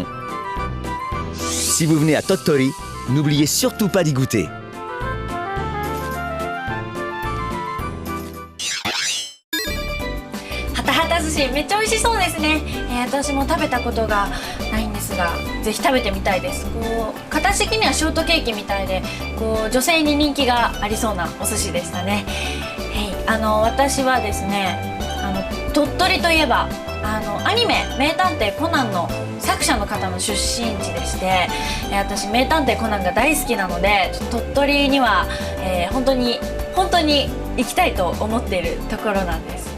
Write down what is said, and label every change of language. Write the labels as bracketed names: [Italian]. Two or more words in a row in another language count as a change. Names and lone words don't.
[French] Si vous venez à Tottori, n'oubliez surtout pas d'y goûter. [Japanese] Hata Hata Zushi めっちゃ美味しそうですね。私も食べたことがないんですが、ぜひ食べてみたいです。形的にはショートケーキみたいで、女性に人気がありそうなお寿司でしたね。私はですね、鳥取といえばアニメ「名探偵コナン」の作者の方の出身地でして、私名探偵コナンが大好きなので、鳥取には、本当に行きたいと思っているところなんです。